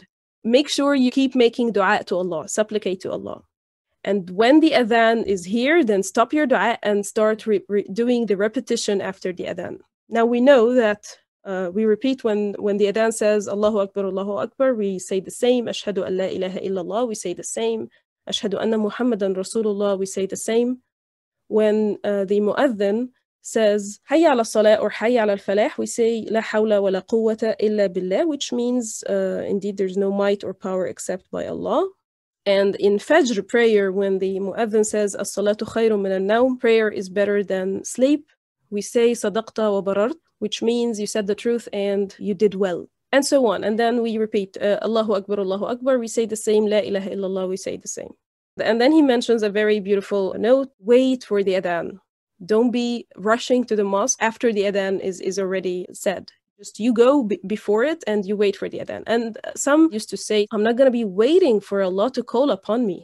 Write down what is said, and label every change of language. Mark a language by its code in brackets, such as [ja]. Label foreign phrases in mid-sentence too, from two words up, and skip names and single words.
[en] Make sure you keep making dua to Allah, supplicate to Allah. And when the adhan is here, then stop your dua and start doing the repetition after the adhan. Now we know that we repeat when the adhan says [ar] الله أكبر, [en] we say the same. [ar] أشهد أن لا إله إلا الله, [en] we say the same. [ar] أشهد أن محمدا رسول الله, [en] we say the same. When the mu'adhin says [ar] حي على الصلاة [en] or [ar] حي على الفلاح, we say لا حول ولا قوة إلا بالله, [en] which means indeed there's no might or power except by Allah. And in Fajr prayer, when the mu'adhin says [ar] الصلاة خير من النوم, [en] prayer is better than sleep, we say [ar] صدقت وبررت, [en] which means you said the truth and you did well, and so on. And then we repeat [ar] الله أكبر, [en] we say the same. [ar] لا إله إلا الله, [en] we say the same. And then he mentions a very beautiful note: wait for the adhan. Don't be rushing to the mosque after the adhan is already said. Just you go before it and you wait for the adhan. And some used to say, I'm not going to be waiting for Allah to call upon me.